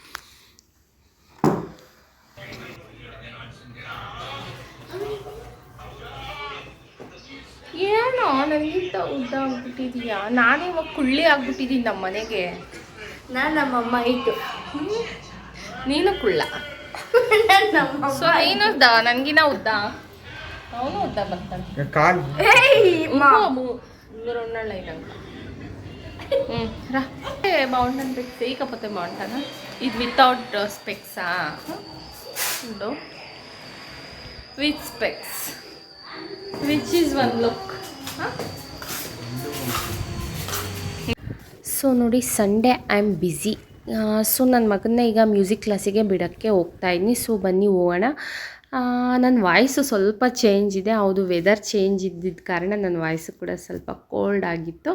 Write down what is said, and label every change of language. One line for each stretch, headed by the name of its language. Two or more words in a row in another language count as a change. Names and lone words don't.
Kannada: ಏನೋ ನನಗಿಂತ ಉದ್ದ ಆಗ್ಬಿಟ್ಟಿದೀಯಾ? ನಾನೇ ಇವಾಗ ಕುಳ್ಳಿ ಆಗ್ಬಿಟ್ಟಿದ್ದೀನಿ ನಮ್ಮ ಮನೆಗೆ. ನಾನು ನಮ್ಮಮ್ಮ ಇಟ್ಟು ನೀನು ಕುಳ್ಳ. ಸೊ ನೀನು ಉದ್ದ, ನನಗಿನ ಉದ್ದ, ಅವನು ಉದ್ದ ಬರ್ತಾನೆ.
Telugu: బాగుంటుంది స్పెక్స్ వేయకపోతే బాగుంటుందా?
English: ఇది without specs? with specs which is one look. ಸೊ ನೋಡಿ, Sunday I am busy.
Kannada: ಸೊ ನನ್ನ ಮಗನ್ನ ಈಗ ಮ್ಯೂಸಿಕ್ ಕ್ಲಾಸಿಗೆ ಬಿಡೋಕ್ಕೆ ಹೋಗ್ತಾಯಿದ್ದೀನಿ. ಸೊ ಬನ್ನಿ ಹೋಗೋಣ. ನನ್ನ ವಾಯ್ಸು ಸ್ವಲ್ಪ ಚೇಂಜ್ ಇದೆ, ಹೌದು,
English: weather change
Kannada: ಇದ್ದಿದ್ದ ಕಾರಣ ನನ್ನ ವಾಯ್ಸು ಕೂಡ ಸ್ವಲ್ಪ ಕೋಲ್ಡ್ ಆಗಿತ್ತು.